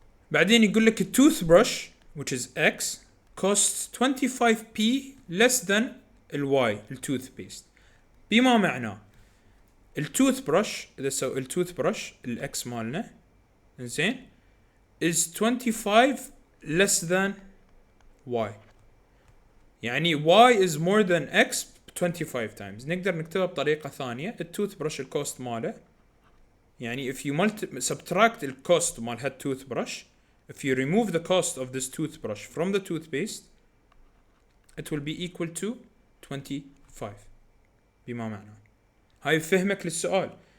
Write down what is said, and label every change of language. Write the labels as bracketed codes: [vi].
[ar] بعدين يقول لك [en] toothbrush which is X costs 25p less than Y toothpaste. [ar] بما معناه التوثبرش إذا سوي التوثبرش الإكس مالنا إنزين [en] is 25 less than Y. يعني Y is more than X 25 times. [ar] نقدر نكتبها بطريقة ثانية. التوثبرش الكوست ماله يعني [en] if you subtract the cost [ar] مال هاد [en] toothbrush, if you remove the cost of this toothbrush from the toothpaste, it will be equal to 25. [ar] بما معناه هاي فهمك للسؤال.